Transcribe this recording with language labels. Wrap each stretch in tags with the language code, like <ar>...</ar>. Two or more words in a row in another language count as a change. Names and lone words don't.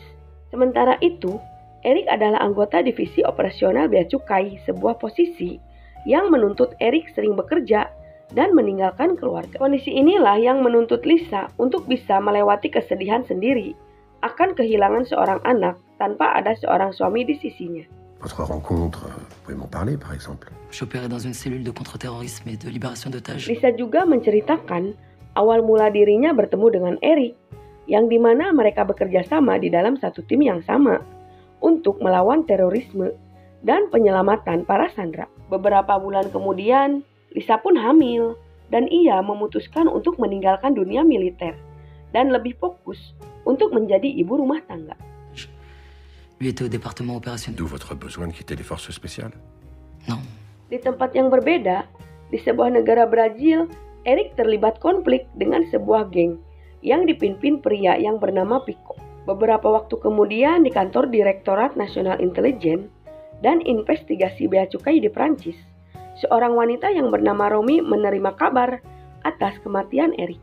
<id>Sementara itu, Eric adalah anggota divisi operasional bea cukai, sebuah posisi yang menuntut Eric sering bekerja dan meninggalkan keluarga. Kondisi inilah yang menuntut Lisa untuk bisa melewati kesedihan sendiri akan kehilangan seorang anak tanpa ada seorang suami di sisinya.</id> <fr>Votre rencontre, vous pouvez m'en parler par exemple? J'opérais dans une cellule de contre-terrorisme et de libération d'otages.</fr> <id>Lisa juga menceritakan awal mula dirinya bertemu dengan Eric, yang dimana mereka bekerja sama di dalam satu tim yang sama untuk melawan terorisme dan penyelamatan para sandera. Beberapa bulan kemudian, Lisa pun hamil dan ia memutuskan untuk meninggalkan dunia militer dan lebih fokus untuk menjadi ibu rumah tangga.</id> <fr>Lui était au département opérationnel. D'où votre besoin de quitter les forces spéciales? Non.</fr> <id>Di tempat yang berbeda, di sebuah negara Brazil, Eric terlibat konflik dengan sebuah geng yang dipimpin pria yang bernama Pico. Beberapa waktu kemudian di kantor Direktorat Nasional Intelijen dan Investigasi Bea Cukai di Prancis, seorang wanita yang bernama Romy menerima kabar atas kematian Eric.</id>